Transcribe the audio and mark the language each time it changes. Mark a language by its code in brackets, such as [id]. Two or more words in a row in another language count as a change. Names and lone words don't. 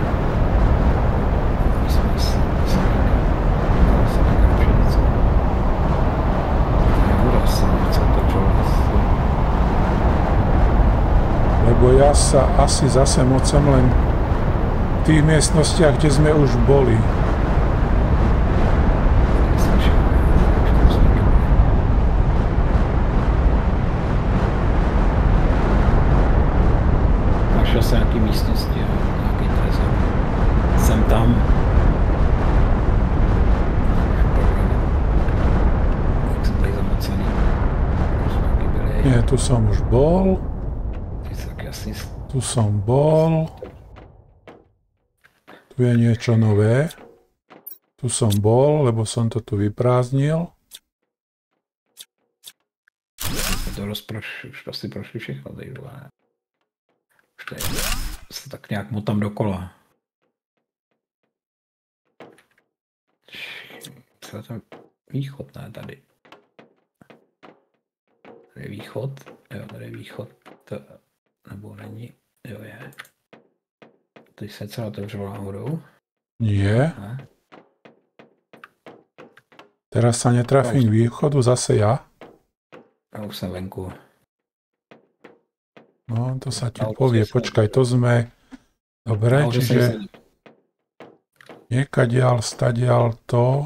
[sk] Lebo ja sa asi zase mocem len v tých miestnostiach, kde sme už boli. [cs] Nějaký místnosti, nějaký trezor. Jsem tam. Jak jsem tady zamocený. [sk] Nie, tu som už bol. Tu som bol. Tu je niečo nové. Tu som bol, lebo som to tu vyprázdnil. [cs] To už asi prošli všechno tady dole. Se tak nějak motám dokola. Co je tam východ, ne tady. Tady je východ, jo, tady je východ, to, nebo není, jo je. Teď se celá otevřelo náhodou. [sk] Nie. [cs] Ne? [sk] Teraz sa netrafím k východu, zase ja. Ja už som venku. No, to sa ti povie. Počkaj, to sme... Dobre, čiže... Niekadiaľ, stadiaľ to...